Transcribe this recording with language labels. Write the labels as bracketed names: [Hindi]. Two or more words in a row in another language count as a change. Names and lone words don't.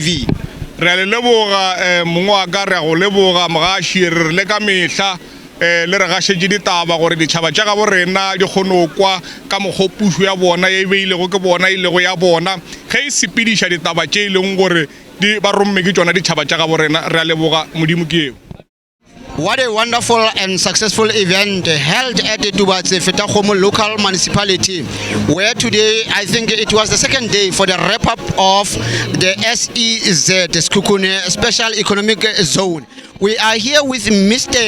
[Northern Sotho] re a le leboga mongwe wa ka re a go leboga mogaši re le ka mehla le re gašetse ditaba gore ditšhaba tša gabo rena di kgone go kwa ka mokgopušo ya bona e beilego ke bona e lego ya bona ge e sepediša ditaba tše e leng gore ba romme ke tšona ditšhaba tša gabo rena re a leboga modimo ke eo. [English] What a wonderful and successful event held at the Tubatse Fetakgomo local municipality, where today I think it was the second day for the wrap-up of the FTSEZ, the Skukune Special Economic Zone. We are here with Mr.